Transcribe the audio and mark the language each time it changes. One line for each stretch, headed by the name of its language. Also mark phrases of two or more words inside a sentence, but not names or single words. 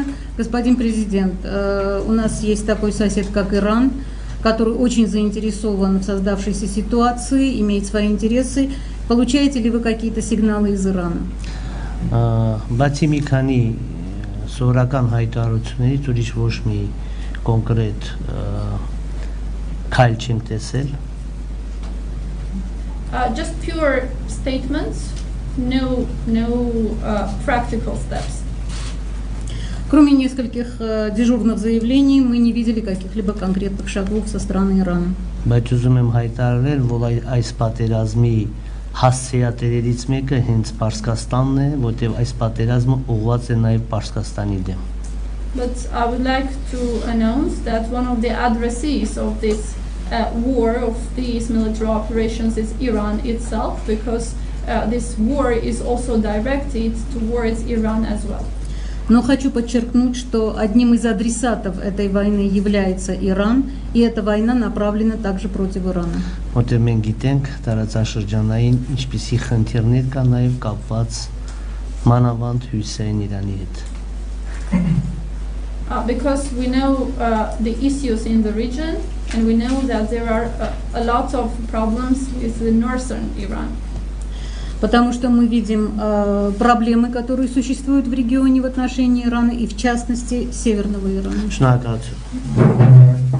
Russian: Господин президент, у нас есть такой сосед, как Иран, который очень заинтересован в создавшейся ситуации, имеет свои интересы. Получаете ли вы какие-то сигналы из Ирана?
Armenian: Բացի մի քանի սովորական հայտարարություններից ուրիշ ոչ մի կոնկրետ քայլ չենք տեսել։
English: Just pure statements, no practical steps.
Russian: Кроме нескольких дежурных заявлений, мы не видели каких-либо конкретных шагов со стороны Ирана.
Armenian: Բայց ուզում եմ հայտարարել, որ այս պատերազմի հասցեատերերից մեկը հենց Պարսկաստանն է, որտեղ այս պատերազմը ուղղված է նաև Պարսկաստանի դեմ։
English: But I would like to announce that one of the addressees of this war, of these military operations, is Iran itself, because this war is also directed towards Iran as well.
Russian: Но хочу подчеркнуть, что одним из адресатов этой войны является Иран, и эта война направлена также против Ирана.
Armenian: Որտեղ մենք գիտենք տարածաշրջանային ինչպիսի խնդիրներ կա նաև կապված մանավանդ հյուսային Իրանի հետ։
English: Because we know the issues in the region, and we know that there are a lot of problems with the northern Iran.
Russian: Потому что мы видим проблемы, которые существуют в регионе в отношении Ирана, и в частности Северного Ирана.
Armenian: Շնորհակալություն։